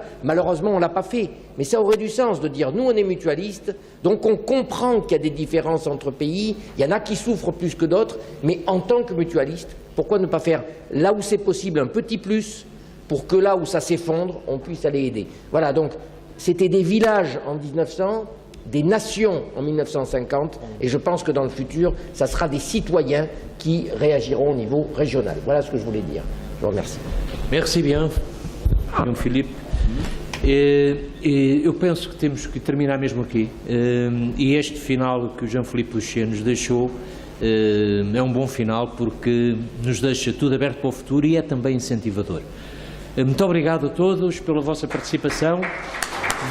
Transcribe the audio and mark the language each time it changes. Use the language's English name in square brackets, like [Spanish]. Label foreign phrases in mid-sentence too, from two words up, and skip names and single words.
[French] Malheureusement, on ne l'a pas fait. Mais ça aurait du sens de dire, nous on est mutualistes, donc on comprend qu'il y a des différences entre pays, il y en a qui souffrent plus que d'autres, mais en tant que mutualiste, pourquoi ne pas faire là où c'est possible un petit plus, pour que là où ça s'effondre, on puisse aller aider. Voilà, donc c'était des villages en 1900, des nations en 1950, et je pense que dans le futur, ça sera des citoyens qui réagiront au niveau régional. Voilà ce que je voulais dire. Je vous remercie. Merci bien, João Filipe. [Portuguese] Eu penso que temos que terminar mesmo aqui. E este final que o João Filipe Lucia nos deixou é um bom final porque nos deixa tudo aberto para o futuro e é também incentivador. Muito obrigado a todos pela vossa participação.